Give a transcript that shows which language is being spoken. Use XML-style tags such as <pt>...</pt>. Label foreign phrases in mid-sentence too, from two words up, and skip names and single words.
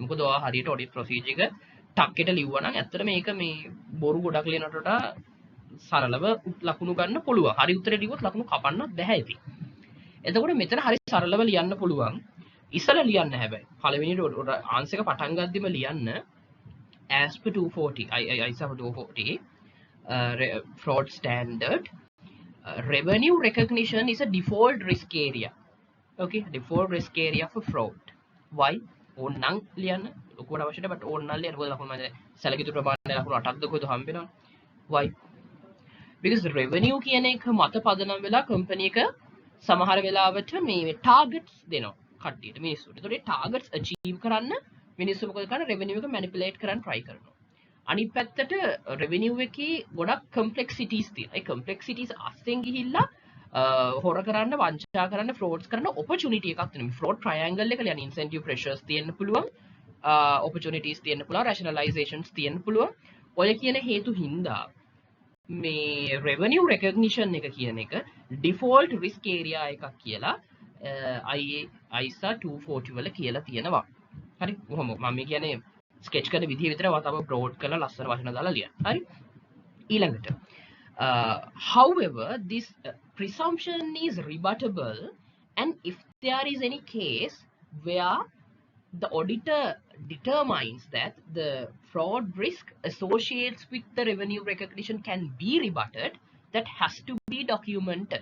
<si>මොකද ඔයා හරියට audit procedure එක ටක්කෙට ලිව්වා නම් ඇත්තට මේක මේ බොරු ගොඩක් ලියනට වඩා සරලව ලකුණු ගන්න පුළුවන්. හරි උත්තරේ ලිව්වොත් ලකුණු කපන්නත් බෑ ඉතින්. එතකොට මෙතන හරි සරලව ලියන්න පුළුවන්. ඉස්සලා ලියන්න හැබැයි. පළවෙනි answer එක පටන් ගද්දිම ලියන්න</si> <en>as per 240 ISA 240 fraud standard revenue recognition is a default risk area. Okay, default risk area for fraud. Why?</en> <si>ඕනනම් ලියන්න ඔක්කොට අවශ්‍යද but ඕනනම් ලියන්න මොකද ලකුණු මම සැලකිය යුතු ප්‍රමාණය ලකුණු 8ක්ද කොහෙද හම්බ වෙනවනේ.</si> <en>Why? Because</en> <si>revenue කියන එක මත පදනම් වෙලා කම්පැනි එක සමහර වෙලාවට මේ targets දෙනවා කට්ටියට මිනිස්සුන්ට. ඒතකොට ඒ targets achieve කරන්න මිනිස්සු මොකද කරන්නේ? revenue එක manipulate කරන්න try කරනවා. අනිත් පැත්තට revenue එකේ ගොඩක් complexities තියෙනවා. ඒ complexities අස්සෙන් ගිහිල්ලා හොර කරන්න, වංචා කරන්න, frauds කරන්න opportunity එකක් තියෙනවා.</si> <en>fraud triangle</en> <si>එක කියන්නේ</si> <en>incentive pressures</en> <si>තියෙන්න පුළුවන්, opportunities තියෙන්න පුළුවන්, rationalizations තියෙන්න පුළුවන්. ඔය කියන හේතු හින්දා මේ</si> <en>revenue recognition</en> <si>එක කියන එක</si> <en>default risk area</en> <si>එකක් කියලා ISA 240 වල කියලා තියෙනවා. හරි කොහොම මම මේ කියන්නේ sketch කරන විදිය විතරව තව broad කරලා ලස්සන වචන දාලා ලියන්න. හරි ඊළඟට</si> <en>however this presumption is rebuttable, and if there is any case where the auditor determines that the fraud risk associated with the revenue recognition can be rebutted, that has to be documented.</en>